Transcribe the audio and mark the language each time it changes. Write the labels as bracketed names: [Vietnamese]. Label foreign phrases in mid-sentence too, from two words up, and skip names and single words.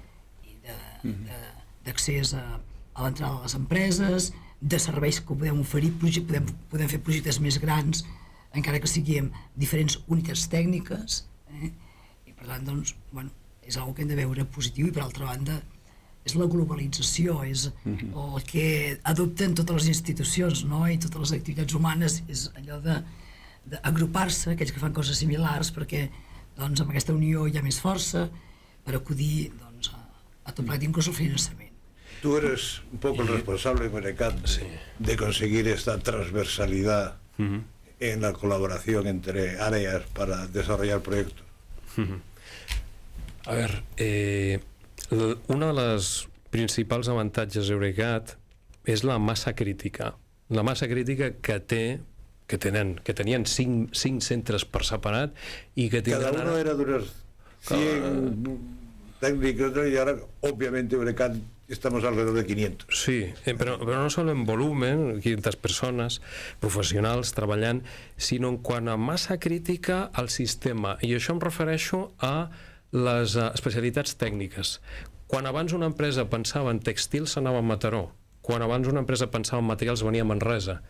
[Catalan] d'accés a l'entrada de les empreses, de serveis que podem oferir, podem fer projectes més grans, encara que siguin diferents unitats tècniques, i per tant, doncs, és una cosa que hem de veure positiu, i per altra banda, és la globalització, és el que adopten totes les institucions, no? I totes les activitats humanes, és allò d'agrupar-se, aquells que fan coses similars, perquè doncs, amb aquesta unió hi ha més força per acudir doncs, a tot plegat, inclús el finançament. [Spanish] Tú eres un poco el responsable, Eurecat, de conseguir esta transversalidad en la colaboración entre áreas para desarrollar proyectos. A ver, [Catalan] un dels principals avantatges d'Eurecat és la massa crítica. La massa crítica que tenien 5 centres per separat i que tindran... [Spanish] Cada uno era de unos 100 técnicos, y ahora obviamente Eurecat estamos alrededor de 500. [Catalan] Sí, però [Spanish] no solo en volumen, [Catalan] 500 persones professionals treballant, sinó en quant a massa crítica al sistema. I això em refereixo a les especialitats tècniques. Quan abans una empresa pensava en tèxtil s'anava a Mataró, quan abans una empresa pensava en materials venia a Manresa.